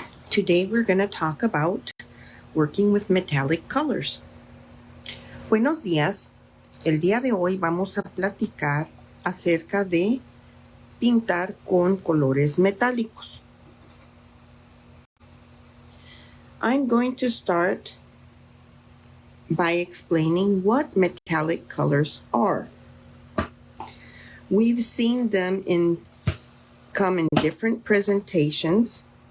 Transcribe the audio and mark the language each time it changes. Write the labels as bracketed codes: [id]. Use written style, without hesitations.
[en] Today we're going to talk about working with metallic colors. [es] Buenos días. El día de hoy vamos a platicar acerca de pintar con colores metálicos. [en] I'm going to start by explaining what metallic colors are. We've seen them come in different presentations.